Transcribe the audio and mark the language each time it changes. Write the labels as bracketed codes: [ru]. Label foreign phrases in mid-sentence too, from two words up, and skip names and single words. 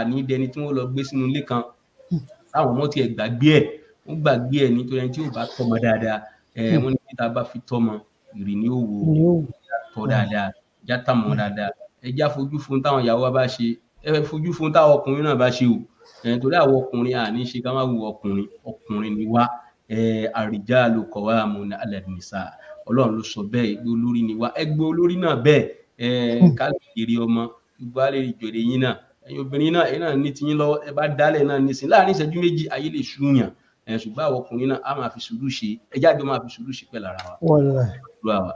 [yo] Ní dẹni tí wọ́n lọ gbé sínú ilé kan táwọn ọmọ tiẹ̀ gbàgbé ẹ̀ nítorí ẹni tí ò bá tọ́mọ dáadáa, wọ́n ní tá a bá fi tọ́mọ ìrì ní òwò tọ́ dáadáa, já tàmọ́ dáadáa. Ẹ já fojú fún táwọn ìyàwó wa bá ṣe, ẹ fojú fún táwọn ọkùnrin náà bá ṣe o, torí àwọn ọkùnrin ní ṣe ká má wo ọkùnrin ni wá. [ar] الرجال قوامون على النساء [yo] Ọlọ́run ló sọ bẹ́ẹ̀ ẹgbẹ́ olórí ni wá ẹgbẹ́ olórí náà bẹ́ẹ̀ ká lè jèrè ọmọ gbogbo á lè jèrè yín náà ẹ̀yin obìnrin náà ẹ̀yin náà ní tiyín lọ́wọ́ ẹ bá dálẹ̀ náà nísìn láàrin ìṣẹ́jú méjì ayé lè ṣúyàn ṣùgbọ́n àwọn ọkùnrin náà á máa fi sùúrù ṣe ẹjá àjọ máa fi sùúrù ṣe pẹ̀lú ara wa.